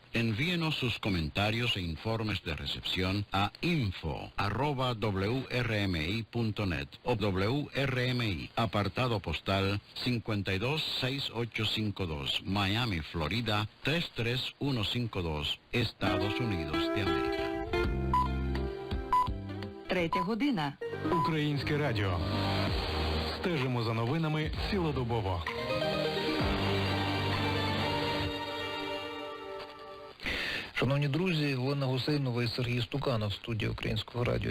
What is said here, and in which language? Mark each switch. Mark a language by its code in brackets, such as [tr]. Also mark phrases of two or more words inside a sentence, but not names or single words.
[es] Envíenos sus comentarios e informes de recepción a info@wrmi.net o WRMI, apartado postal 526852, Miami, Florida 33152, Estados Unidos de América. [uk] 3 година. Українське радіо. Стежимо за новинами цілодобово. Шановні друзі, Олена Гусейнова і Сергій Стуканов в студії Українського радіо.